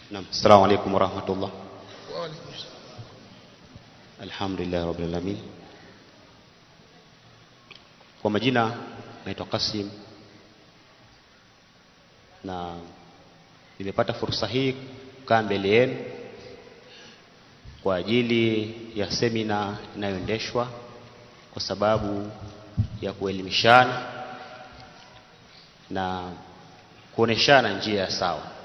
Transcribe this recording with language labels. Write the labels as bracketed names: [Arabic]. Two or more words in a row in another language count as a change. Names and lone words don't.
[Arabic] السلام عليكم ورحمة الله. وعليكم السلام. الحمد لله رب العالمين. [Swahili] Kwa majina naitwa Qasim na nimepata fursa hii kukaa mbele yenu kwa ajili ya semina inayoendeshwa kwa sababu ya kuelimishana na kuoneshana njia ya sawa.